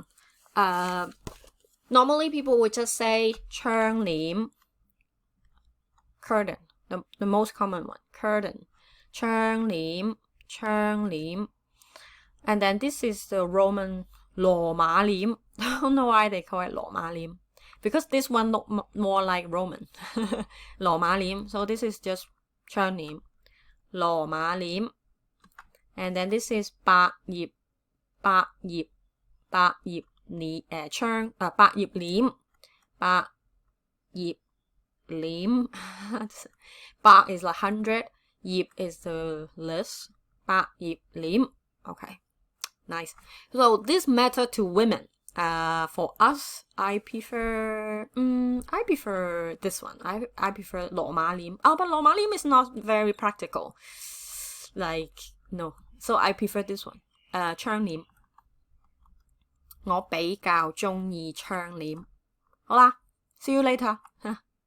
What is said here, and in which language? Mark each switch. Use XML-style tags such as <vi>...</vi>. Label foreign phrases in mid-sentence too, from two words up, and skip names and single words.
<en>Normally people would just say 窗簾 curtain, the most common one, curtain, 窗簾. And then this is the Roman 羅馬簾. I don't know why they call it 羅馬簾, because this one look more like Roman. 羅馬簾. So this is just</en> <yue>窗簾, 羅馬簾.</yue> <en>And then this is</en> <yue>百葉簾, 百葉簾.</yue> <en>百 is like 100, 葉 is the list, 百葉簾. Okay, nice. So this matter to women. For us, I prefer this one. I prefer 羅馬簾. But 羅馬簾is not very practical. Like, no. So I prefer this one.</en> <yue>窗簾. 我比較鍾意窗簾. 好啦,</yue> <en>see you later.</en>